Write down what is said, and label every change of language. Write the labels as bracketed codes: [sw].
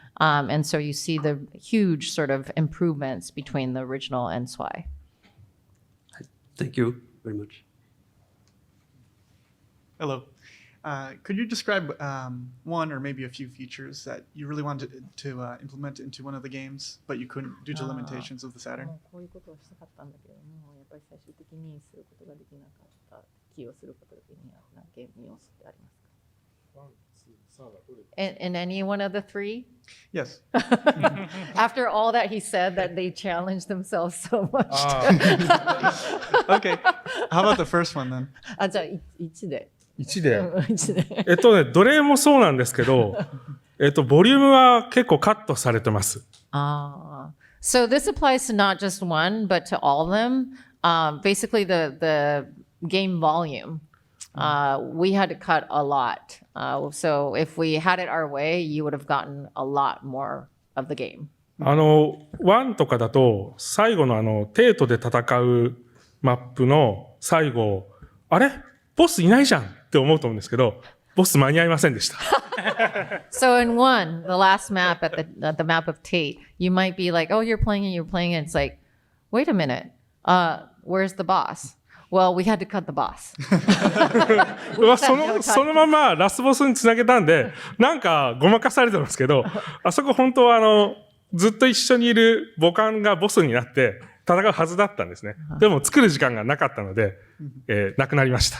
[en] And so you see the huge sort of improvements between the original and Zwei. Thank you very much. Hello. Could you describe one or maybe a few features that you really wanted to implement into one of the games, but you couldn't due to limitations of the Saturn? [ja] こういうことをしたかったんだけども、やっぱり最終的にすることができなかった気をすることにはゲーム要素ってありますか？ [en] In any one of the three? Yes. After all that he said, that they challenged themselves so much. Okay. How about the first one then? [ja] じゃあ1で。 1で。 1で。どれもそうなんですけど、ボリュームは結構カットされてます。 [en] So this applies to not just one, but to all of them. Basically, the game volume, we had to cut a lot. So if we had it our way, you would have gotten a lot more of the game. [ja] 1とかだと、最後のテートで戦うマップの最後、あれボスいないじゃんって思うと思うんですけど、ボス間に合いませんでした。 [en] So in one, the last map at the map of Tate, you might be like, oh, you're playing it. It's like, wait a minute. Where's the boss? Well, we had to cut the boss. [ja] そのままラスボスにつなげたんで、なんかごまかされてますけど、あそこ本当はずっと一緒にいる母艦がボスになって戦うはずだったんですね。でも作る時間がなかったので、なくなりました。